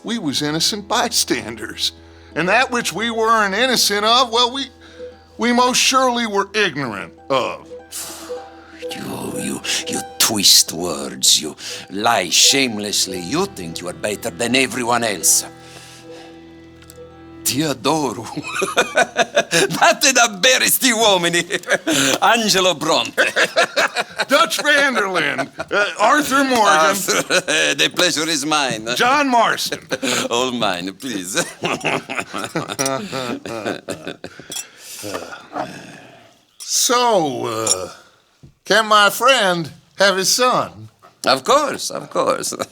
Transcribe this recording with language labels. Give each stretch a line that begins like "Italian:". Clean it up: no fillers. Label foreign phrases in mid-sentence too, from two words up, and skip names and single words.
English: We was innocent bystanders. And that which we weren't innocent of, well, we most surely were ignorant of. You twist words, you lie shamelessly, you think you are better than everyone else.
Italian: Ti adoro. Date davvero sti uomini. Angelo Bronte.
English: Dutch van der Linde. Arthur Morgan. The pleasure is mine. John Marston. All mine, please. So, can my friend have his son? Of course, of course.